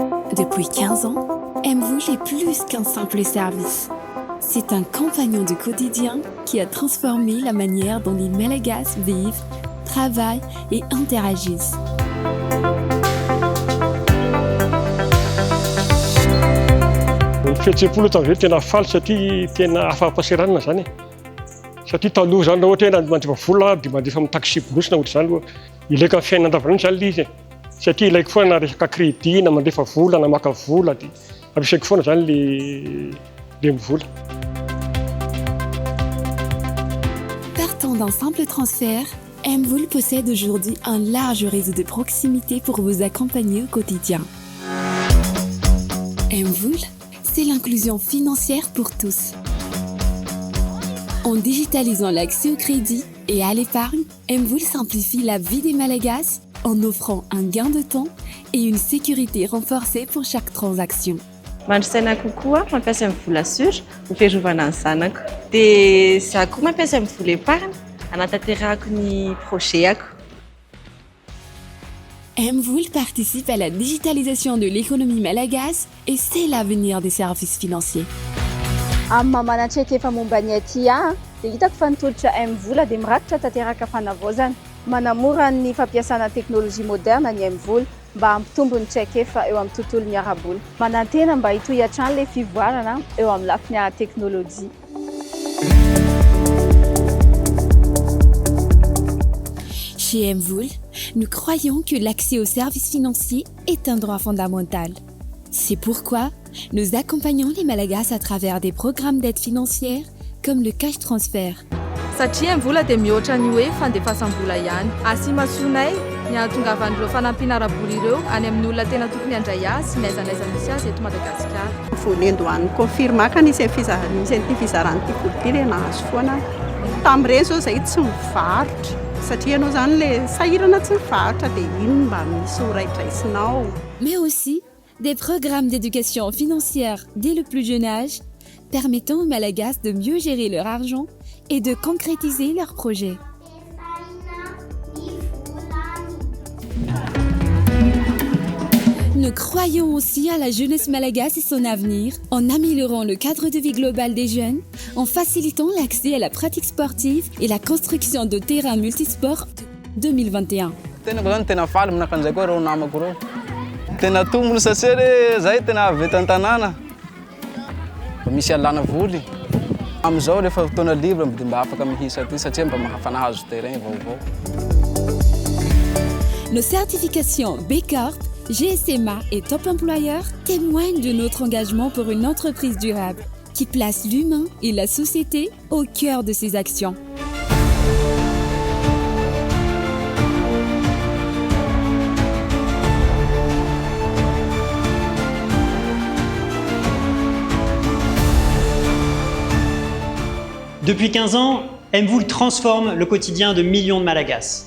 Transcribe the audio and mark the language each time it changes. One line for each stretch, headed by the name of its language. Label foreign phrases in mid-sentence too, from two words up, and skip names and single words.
French: Depuis 15 ans, Mvoul est plus qu'un simple service. C'est un compagnon du quotidien qui a transformé la manière dont les Malagasy vivent, travaillent et interagissent.
Malagasy: Ny fihetseham-polo tamin'izay tena faly satria tena afa-pahasahiranana zany. Satria taloha zany raha ohatra hoe mandefa vola dia mandefa amin'ny taxi bolosina ohatra zany aloha. Ilaiko amin'ny fiainana andavanandro zany ilay izy. Satria ilaiko foana na resaka crédit, na mandefa vola, na maka vola dia ampiasaiko foana zany ilay mivola.
French: Partant d'un simple transfert, Mvoul possède aujourd'hui un large réseau de proximité pour vous accompagner au quotidien. Mvoul, c'est l'inclusion financière pour tous. En digitalisant l'accès au crédit et à l'épargne, Mvoul simplifie la vie des Malagasy en offrant un gain de temps et une sécurité renforcée pour chaque transaction.
Malagasy: Mandrisaina kokoa mampiasa Mvoul Assure ho fiarovana ny zanako. Dia za koa mampiasa Mvoul Épargne hanatanterahako ny projetako.
French: Mvoul participe à la digitalisation de l'économie malagasy et c'est l'avenir des services financiers.
Malagasy: Amin'ny mamanantsika efa momba ny aty dia hitako fa nitolotra Mvoul dia mirakitra tanteraka fanavaozana. Manamora ny fampiasana teknolojia moderna ny Mvoul mba hampitombo ny traikefa eo amin'ny tontolon'ny arabola. Manantena mba hitohy hatrany ilay fivoarana eo amin'ny lafiny ara-teknolojia.
French: Chez Mvoul, nous croyons que l'accès aux services financiers est un droit fondamental. C'est pourquoi nous accompagnons les Malagasy à travers des programmes d'aide financière comme le cash transfert.
Malagasy: Satria Mvoul dia mihoatra ny hoe fandefasambola ihany. Asimasonay ny ahatongavan'ireo fanampiana arabola ireo any amin'ny olona tena tokony handray azy sy ny aizanaiza misy azy eto Madagasikara. Vonendo any confirmaka nisy an'ity fizaran'ity vola ity dia nahazo foana. Tamin'ireny zao izahay tsy mivarotra satria ianao zany ilay sahirana tsy mivarotra dia iny mba misy ho raidraisinao.
French: Mais aussi des programmes d'éducation financière dès le plus jeune âge permettant aux Malagasy de mieux gérer leur argent et de concrétiser leurs projets. Nous croyons aussi à la jeunesse malagasy et son avenir en améliorant le cadre de vie global des jeunes, en facilitant l'accès à la pratique sportive et la construction de terrains multisports 2021.
Malagasy: Tena faly aminaka an'izay koa reo namako reo. Tena tombony satria zay tena avy eto an-tanàna. Misy alana voly. Amin'izao rehefa fotoana libre dia mba afaka mihisa aty satria mba mahafanahazo terrain vaovao.
French: Nos certifications B Corp, GSMA et Top Employeur témoignent de notre engagement pour une entreprise durable qui place l'humain et la société au cœur de ses actions. Depuis 15 ans, Mvoul transforme le quotidien de millions de Malagasy.